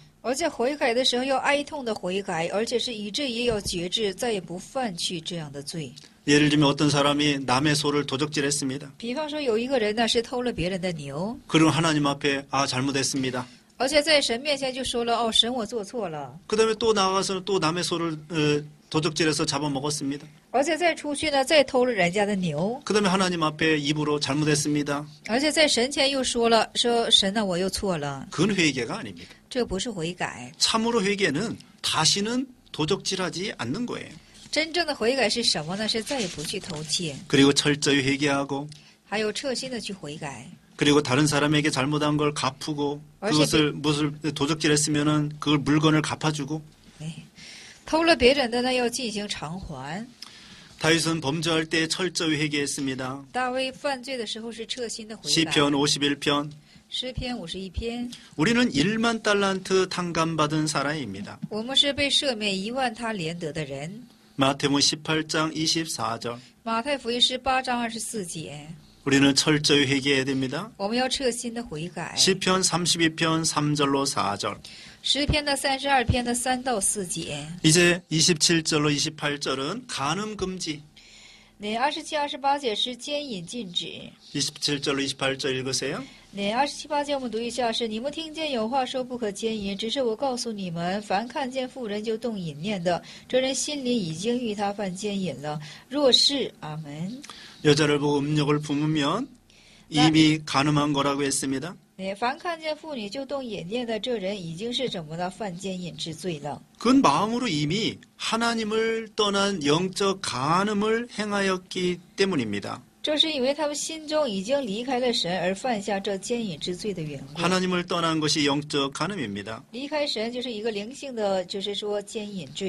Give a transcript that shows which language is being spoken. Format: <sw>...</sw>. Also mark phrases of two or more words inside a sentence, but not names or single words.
<zh>而在悔改的时候要哀痛的悔改，而且是以至于要决志，再也不犯去这样的罪。</zh> <ko>예를 들면 어떤 사람이 남의 소를 도적질했습니다.</ko> <zh>比方说，有一个人呢是偷了别人的牛，</zh> <ko>그럼 하나님 앞에 잘못했습니다.</ko> <zh>而且在神面前就说了：“哦，神，我做错了。</zh> <ko>그다음에 또 나가서 또 남의 소를 도적질해서 잡아먹었습니다.</ko> <zh>而且再出去呢，再偷了人家的牛，</zh> <ko>그다음에 하나님 앞에 입으로 잘못했습니다.</ko> <zh>而且在神前又说了：说神呢，我又错了。</zh> <ko>그건 회개가 아닙니다.</ko> <zh>这不是悔改，</zh> <ko>참으로 회개는 다시는 도적질하지 않는 거예요.</ko> <zh>真正的悔改是什么呢？是再也不去偷窃，</zh> <ko>그리고 철저히 회개하고</ko> <zh>还有彻心的去悔改。</zh> <ko>그리고 다른 사람에게 잘못한 걸 갚고 그것을 무엇을 도적질했으면은 그걸 물건을 갚아주고</ko> <zh>哎，偷了别人的呢，要进行偿还。</zh> <ko>다윗은 범죄할 때 철저히 회개했습니다.</ko> <zh>大卫犯罪的时候是彻心的悔改。</zh> <ko>시편 51편</ko> <zh>诗篇51篇，</zh> <ko>우리는 1만 달란트 탕감받은 사람입니다.</ko> <zh>我们是被赦免1万他连得的人。</zh> <ko>마태복음 18장 24절</ko> <zh>马太福音18章24节，</zh> <ko>우리는 철저히 회개해야 됩니다.</ko> <zh>我们要彻心的悔改。</zh> <ko>시편 32편 3절로 4절</ko> <zh>诗篇的32篇的3到4节，</zh> <ko>이제 27절로 28절은 간음 금지</ko> <zh>那27、28节是奸淫禁止。</zh> <ko>27절로 28절 읽으세요.</ko> <zh>那27、28节我们读一下：是你们听见有话说不可奸淫，只是我告诉你们，凡看见妇人就动淫念的，这人心里已经与他犯奸淫了。若是，阿门。</zh> <ko>여자를 보고 음욕을 품으면 이미 간음한 거라고 했습니다.</ko> <zh>凡看见妇女就动淫念的，这人已经是怎么的犯奸淫之罪了。</zh> <ko>그건 마음으로 이미 하나님을 떠난 영적 간음을 행하였기 때문입니다.</ko> <zh>这是因为他们心中已经离开了神，而犯下这奸淫之罪的缘故。</zh> <ko>하나님을 떠난 것이 영적 간음입니다.</ko> <zh>离开神就是一个灵性的，就是说奸淫罪。</zh>